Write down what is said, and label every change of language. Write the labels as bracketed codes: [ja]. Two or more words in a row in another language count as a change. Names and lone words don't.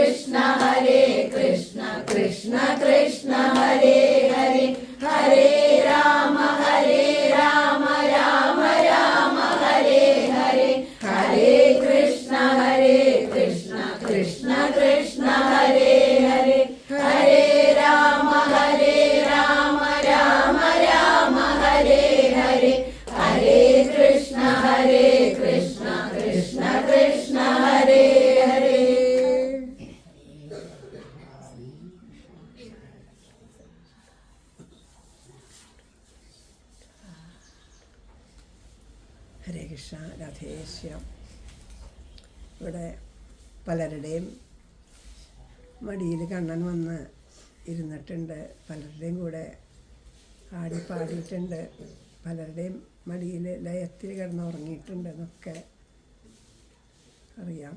[sa] कृष्ण हरे कृष्ण कृष्ण कृष्ण हरे हरे हरे राम राम राम हरे हरे हरे कृष्ण कृष्ण कृष्ण हरे हरे हरे राम राम राम हरे हरे हरे कृष्ण कृष्ण कृष्ण हरे हरे. हरे कृष्ण, राधेश्याम. [ml] ഇവിടെ പലരുടെയും മടിയിൽ കണ്ണൻ വന്ന് ഇരുന്നിട്ടുണ്ട്, പലരുടെയും കൂടെ ആടി പാടിയിട്ടുണ്ട്, പലരുടെയും മടിയിൽ ലയത്തിൽ കിടന്ന് ഉറങ്ങിയിട്ടുണ്ട് എന്നൊക്കെ അറിയാം.